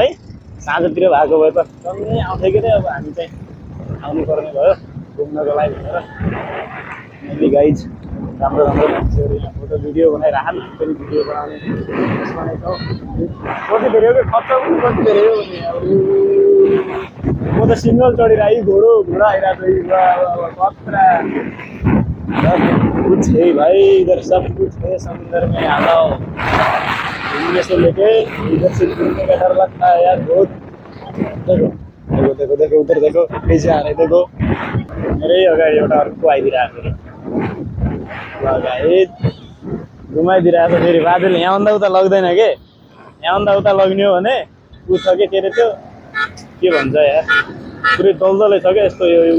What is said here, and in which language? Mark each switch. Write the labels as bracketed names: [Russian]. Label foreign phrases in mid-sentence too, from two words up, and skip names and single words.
[Nepali] साँझतिर भएको भए त टन्नै आउँथ्यो कि अब हामी चाहिँ आउनु पर्ने भयो घुम्नको लागि भनेर। गाइज राम्रो राम्रो मान्छेहरू यहाँ फोटो भिडियो बनाइरहन्। पनि भिडियो बनाउने बनाइछौँ। कति धेरै हो कि खर्च पनि कति धेरै हो भने। म त सिङ्गल चढिरहेँ। घोडा आइरहेको छ। [Hindi] खतरा कुछ है भाई, इधर सब कुछ है। समुद्र में आ जाओ। घूमने से लेके इधर से घूमने का डर लगता है यार बहुत। देखो देखो देखो देखो उधर देखो कैसे आ रहे देखो। [Nepali] मेरै अगाडि एउटा अर्को आइदिरहेको छ। घुमाइदिरहेको छ फेरि बादल। यहाँभन्दा उता लग्दैन के। यहाँभन्दा उता लग्ने हो भने ऊ छ कि के अरे त्यो के भन्छ यार, पुरै दलदलै छ क्या।